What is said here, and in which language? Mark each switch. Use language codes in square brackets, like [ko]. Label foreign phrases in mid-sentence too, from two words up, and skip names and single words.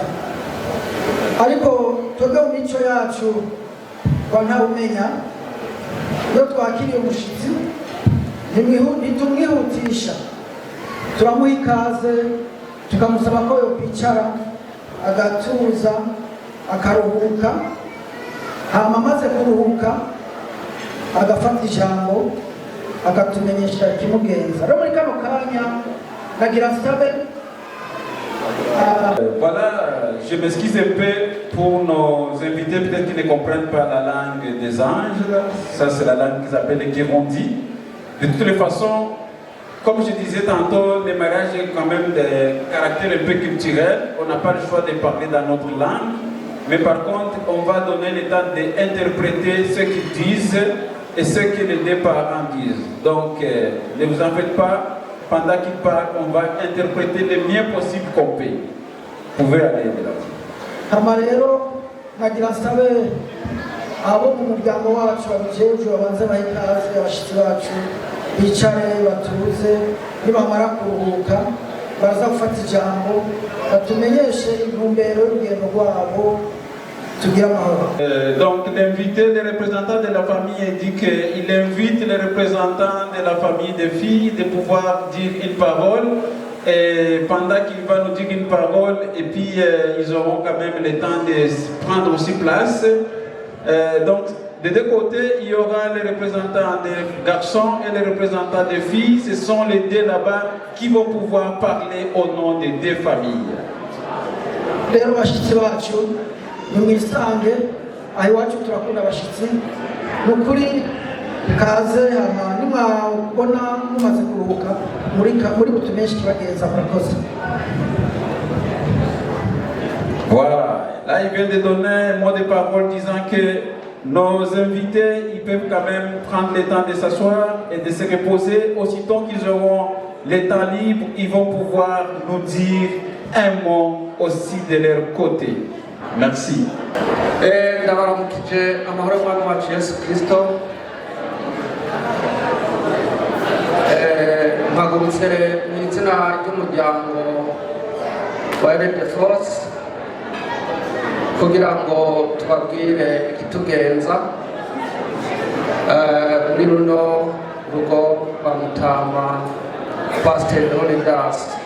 [rn] Ariko twebwe mu mico yacu kwa Ntawumenya iyo twakiriye umushitsi ntitumwihutisha, turamuha ikaze tukamusaba ko yokwicara agatuza akaruhuka, hama amaze kuruhuka agafata ijambo akatumenyesha ikimugenza. Rero muri kano kanya nagira nsabe [fr] Voilà, je m'excuse un peu pour nos invités, peut-être qu'ils ne comprennent pas la langue des anges. Ça, c'est la langue qu'ils appellent le Kirundi. De toutes les façons, comme je disais tantôt, les mariages ont quand même des caractères un peu culturels. On n'a pas le choix de parler dans notre langue. Mais par contre, on va donner le temps d'interpréter ce qu'ils disent et ce que les deux parents disent. Donc, ne vous en faites pas. Pendant qu'il parle, on va interpréter le mieux possible qu'on peut. Vous pouvez aller de là. [rn] Amarero nagira nsabe abo mu muryango wacu babijejwe babanze bahikaze abashitsi bacu bicare batuze, nibamara kuruhuka baza gufata ijambo batumenyeshe intumbero y'urugendo rwabo. [fr] Donc l'invité, le représentant de la famille dit qu'il invite les représentants de la famille des filles de pouvoir dire une parole, et pendant qu'il va nous dire une parole, et puis ils auront quand même le temps de prendre aussi place. Donc de deux côtés, il y aura les représentants des garçons et les représentants des filles. Ce sont les deux là-bas qui vont pouvoir parler au nom des deux familles. [rn] Nimwisange aho iwacu turakunda abashitsi nukuri kaze hama nimwabona mumaze kuruhuka muri butumeshe kibagenza murakoze. [fr] Voilà, là il vient de donner un mot de parole disant que nos invités ils peuvent quand même prendre le temps de s'asseoir et de se reposer. Aussitôt qu'ils auront le temps libre, ils vont pouvoir nous dire un mot aussi de leur côté. Merci. [rn] Ndabaramukije amahoro y'Umwami wacu Yesu Kristo. Mpagurutse mu izina ry'umuryango wa Red Force kugira ngo tubabwire ikitugenza muri runo rugo rwa Mutama Pastor Leonidas.